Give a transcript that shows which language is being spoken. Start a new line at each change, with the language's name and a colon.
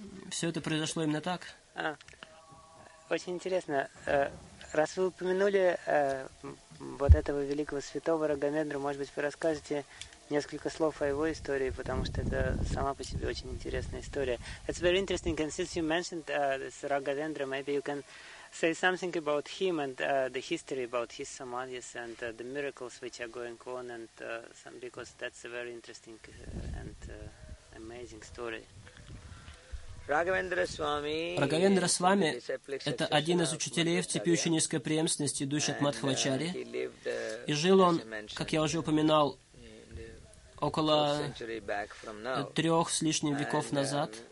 Russian: Все это произошло именно так. Очень интересно. Раз вы упомянули вот этого великого святого Рогавендру, может быть, вы расскажете несколько слов о его истории, потому что это сама по себе очень интересная история.
English: It's very interesting, and since you mentioned this Rogavendra, maybe you can say something about him and the history about his samadhis and the miracles which are going on, and some, because that's a very interesting and amazing story.
Russian: Рогавендра Свами — это один из учителей в цепи ученической преемственности, идущий от Мадхавачари. И жил он, как я уже упоминал, около трех с лишним веков назад.